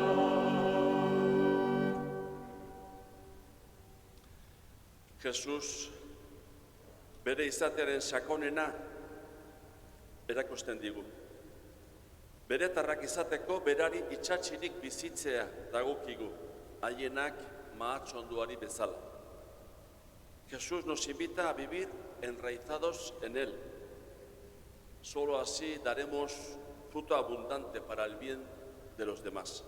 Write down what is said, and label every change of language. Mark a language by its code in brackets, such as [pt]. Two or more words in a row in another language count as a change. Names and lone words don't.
[eu] Jesus, bere izatearen sakonena erakusten digu. Beretarrak izateko berari itxatxirik bizitzea dagokigu, haienak mahatxonduari bezala. [es] Jesús nos invita a vivir enraizados en Él. Solo así daremos fruto abundante para el bien de los demás.